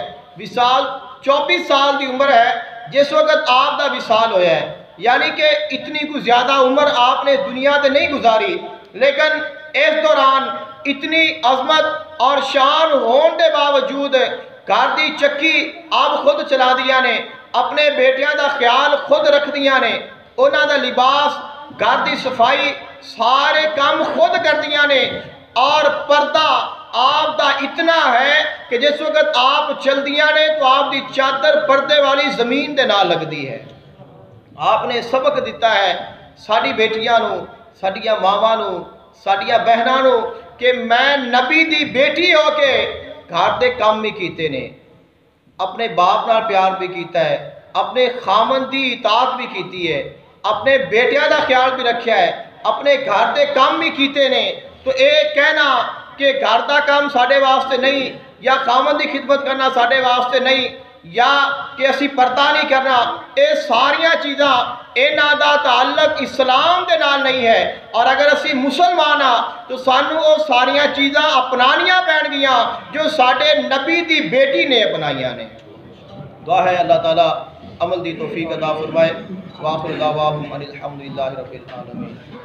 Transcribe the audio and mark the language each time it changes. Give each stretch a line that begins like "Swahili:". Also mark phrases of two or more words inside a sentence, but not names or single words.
Punjabi: وصال 24 سال دی عمر ہے جس وقت آپ دا وصال ہویا ہے، یعنی کہ اتنی کوئی زیادہ عمر آپ نے دنیا تے نہیں گزاری، لیکن اس دوران اتنی عظمت اور شان ہون دے باوجود گھر دی چکی آپ خود چلا دیا نے، اپنے بیٹیاں دا خیال خود رکھ دیا نے، انہاں دا لباس، گھر دی صفائی سارے کام خود کر دیا نے. اور پردہ آپ دا اتنا ہے کہ جس وقت آپ چل دیا نے تو آپ دی چادر پردے والی زمین دے نال لگ دی ہے. آپ نے سبق دیتا ہے ساڑی بیٹیاں نو، ساڑیاں ماواں نو، ساڑیاں بہناں نو کہ میں نبی دی بیٹی ہو کے گھر دے کام بھی کیتے نے، اپنے باپ نال پیار بھی کیتا ہے، اپنے خامن دی اطاعت بھی کیتی ہے، اپنے بیٹیاں دا خیال بھی رکھیا ہے، اپنے گھر دے کام بھی کیتے نے. تو ایک کہنا کہ گھر دا کام ساڑے واسطے نہیں، یا خامن دی خدمت کرنا ساڑے واسطے نہیں، یا کہ اسی پردہ نہیں کرنا، اے ساریاں چیزاں انہاں دا تعلق اسلام دے نال نہیں ہے. اور اگر اسی مسلمان ہاں تو سانو وہ ساریاں چیزاں اپنانیاں پین گیاں جو ساڑے نبی دی بیٹی نے اپنائیاں نے. دعا ہے اللہ تعالیٰ عمل دی توفیق عطا فرمائے.
Arabic: وآخر دعواہم ان الحمدللہ رب العالمین.